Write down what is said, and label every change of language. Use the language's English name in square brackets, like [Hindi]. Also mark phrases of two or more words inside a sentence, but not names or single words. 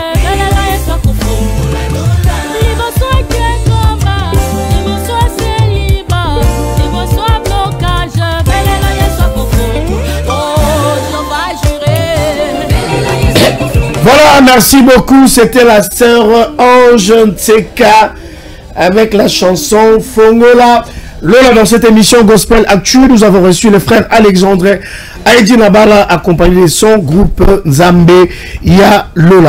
[Lingala] belela Yesu akofongola lola liboso kekomba liboso seliba liboso blocage belela Yesu akofongola oh [French] je vais jurer [Lingala] belela Yesu akofongola [French] Voilà, merci beaucoup. C'était la sœur Ange Ntseka avec la chanson Fongola Lola. Dans cette émission Gospel Actu, nous avons reçu le frère Alexandre Aïdi Nabala accompagné de son groupe Nzambe Ya Lola.